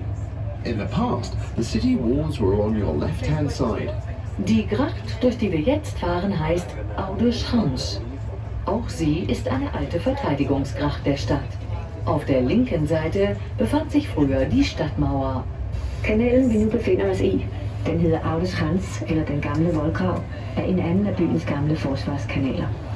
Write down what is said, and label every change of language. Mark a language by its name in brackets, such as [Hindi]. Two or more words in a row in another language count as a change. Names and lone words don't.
[English] In the past, the city walls were on your left-hand side. [German] Die Gracht, durch die wir jetzt fahren, heißt Oude Schans. Auch sie ist eine alte Verteidigungsgracht der Stadt. Auf der linken Seite befand sich früher die Stadtmauer. [Danish] Kanalen vi nu befinder os i, den hedder Oude Schans, eller den gamle voldgrav, er en anden af byens gamle forsvarskanaler.